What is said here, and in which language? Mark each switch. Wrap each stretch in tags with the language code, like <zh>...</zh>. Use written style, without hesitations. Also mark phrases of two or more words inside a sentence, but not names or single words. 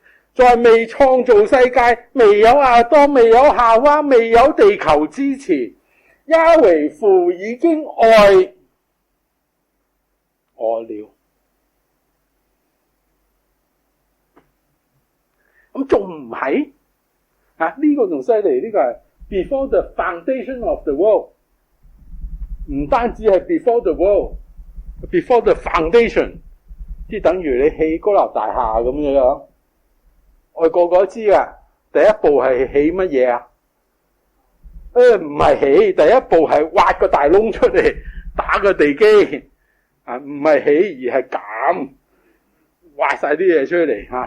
<yue>在未創造世界，未有亞當，未有夏娃，未有地球之前，雅維父已經愛我了。咁仲唔係？呢個仲犀利，呢個係</yue> <en>before the foundation of the world，</en> <yue>唔單止係</yue> <en>before the world， before the foundation，</en> <yue>即係等於你起高樓大廈咁樣。我哋個個都知㗎，第一步係起乜嘢啊？唔係起，第一步係挖個大窿出嚟，打個地基。唔係起而係減，挖晒啲嘢出嚟吓。</yue>